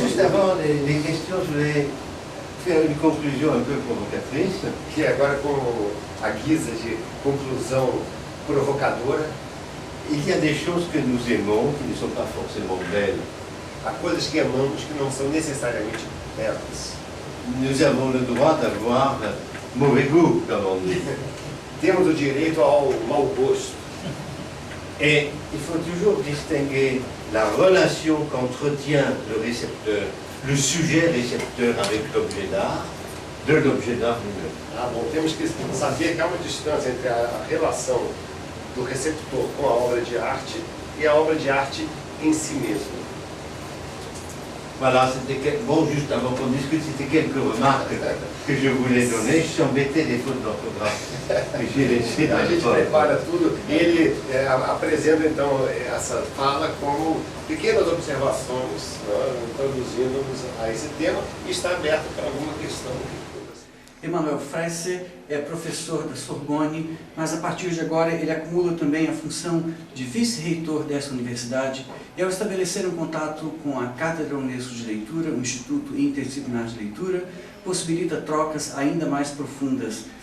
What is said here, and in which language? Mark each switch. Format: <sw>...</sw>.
<fr>Et juste avant les questions, je voulais faire une conclusion un peu provocatrice.</fr> <pt>Que agora, com a guisa de conclusão provocadora,</pt> <fr>Il y a des choses que nous aimons qui ne sont pas forcément belles.</fr> <pt>há coisas que amamos que não são necessariamente belas.</pt> <fr>Nous avons le droit d'avoir mauvais goût, comme on dit.</fr> <pt>Temos o direito ao mau gosto.</pt> <fr>Et il faut toujours distinguer la relation qu'entretient le récepteur, le sujet récepteur avec l'objet d'art, de l'objet d'art lui-même.</fr> <pt>Ah, bom, temos que saber que há uma distância entre a relação do receptor com a obra de arte e a obra de arte em si mesmo.</pt> <fr>Voilà, c'était bon, juste avant qu'on discute, c'était quelques remarques que je voulais donner. Je suis embêté des fautes d'orthographe que j'ai laissées dans</fr> <pt>A</pt> <fr>le</fr> <pt>gente</pt> <fr>fond.</fr> <pt>prepara tudo e ele apresenta então essa fala como pequenas observações, né, introduzindo-nos a esse tema e está aberto para alguma questão. Emanuel Fresse é professor da Sorbonne, mas a partir de agora ele acumula também a função de vice-reitor dessa universidade e ao estabelecer um contato com a Cátedra Unesco de Leitura, o Instituto Interdisciplinar de Leitura, possibilita trocas ainda mais profundas</pt>